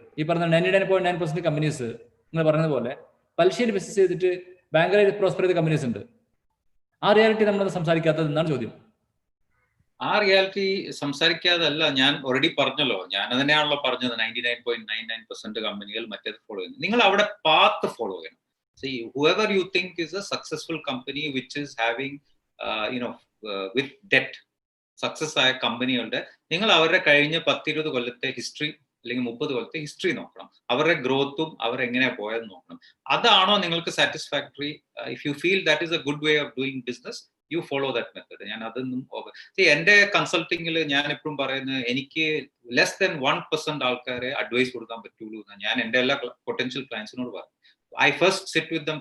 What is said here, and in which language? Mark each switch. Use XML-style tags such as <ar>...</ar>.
<ml>ഈ പറഞ്ഞ 99.9% കമ്പനീസ് നിങ്ങൾ പറഞ്ഞതുപോലെ പലിശയിൽ ബിസിനസ് ചെയ്തിട്ട് ബാങ്കുകളിൽ പ്രോസ്പെർ ചെയ്ത കമ്പനീസ് ഉണ്ട്. ആ റിയാലിറ്റി നമ്മൾ സംസാരിക്കാത്തത് എന്നാണ് ചോദ്യം. ആ റിയാലിറ്റി സംസാരിക്കാതല്ല, ഞാൻ ഓൾറെഡി പറഞ്ഞല്ലോ. ഞാൻ തന്നെയാണല്ലോ പറഞ്ഞത് 99.99% കമ്പനികൾ മറ്റേത് ഫോളോ ചെയ്യുന്നു. നിങ്ങൾ അവിടെ പാത്ത് ഫോളോ ചെയ്യണം.</ml> <en>See, whoever you think is a successful company which is having with debt,</en> <ml>success ആയ കമ്പനികളുടെ നിങ്ങൾ അവരുടെ കഴിഞ്ഞ 10-20 കൊല്ലത്തെ ഹിസ്റ്ററി അല്ലെങ്കിൽ 30 കൊല്ലത്തെ ഹിസ്റ്ററി നോക്കണം. അവരുടെ ഗ്രോത്തും അവർ എങ്ങനെയാ പോയെന്ന് നോക്കണം. അതാണോ നിങ്ങൾക്ക് satisfactory?</ml> <en>If you feel that is a good way of doing business, you follow that method.</en> <ml>ഞാൻ അതൊന്നും എന്റെ കൺസൾട്ടിങ്ങിൽ ഞാൻ എപ്പോഴും പറയുന്നത്, എനിക്ക് ലെസ് ദാൻ 1% ആൾക്കാരെ അഡ്വൈസ് കൊടുക്കാൻ പറ്റുള്ളൂ എന്ന് ഞാൻ എന്റെ എല്ലാ പൊട്ടൻഷ്യൽ ക്ലയൻസിനോട് പറയും.</ml> <en>I first sit with them.</en>